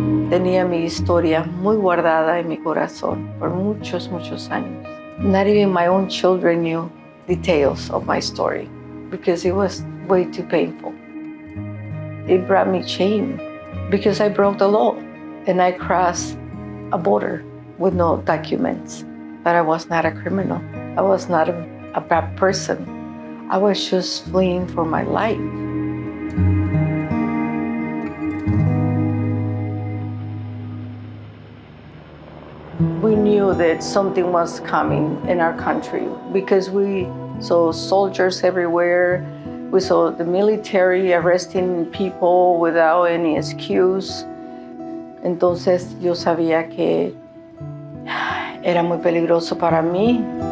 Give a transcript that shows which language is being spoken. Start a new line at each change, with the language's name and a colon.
Spanish: Tenía mi historia muy guardada en mi corazón por muchos, muchos años.
English: Not even my own children knew details of my story because it was way too painful. It brought me shame because I broke the law and I crossed a border with no documents. But I was not a criminal. I was not a bad person. I was just fleeing for my life. We knew that something was coming in our country because we saw soldiers everywhere. We saw the military arresting people without any excuse.
Spanish: Entonces yo sabía que era muy peligroso para mí.